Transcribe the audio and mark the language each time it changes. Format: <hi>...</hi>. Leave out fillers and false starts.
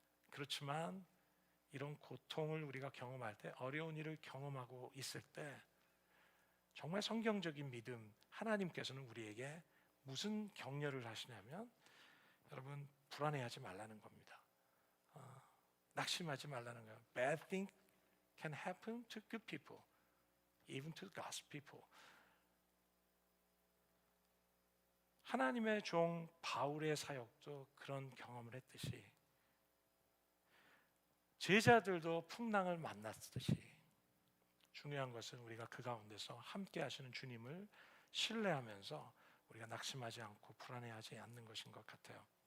<ko>그렇지만 이런 고통을 우리가 경험할 때, 어려운 일을 경험하고 있을 때 정말 성경적인 믿음, 하나님께서는 우리에게 무슨 격려를 하시냐면 여러분 불안해하지 말라는 겁니다. 낙심하지 말라는 거예요.</ko> <en>Bad things can happen to good people, even to God's people.</en> <ko>하나님의 종 바울의 사역도 그런 경험을 했듯이 제자들도 풍랑을 만났듯이 중요한 것은 우리가 그 가운데서 함께 하시는 주님을 신뢰하면서 우리가 낙심하지 않고 불안해하지 않는 것인 것 같아요.</ko>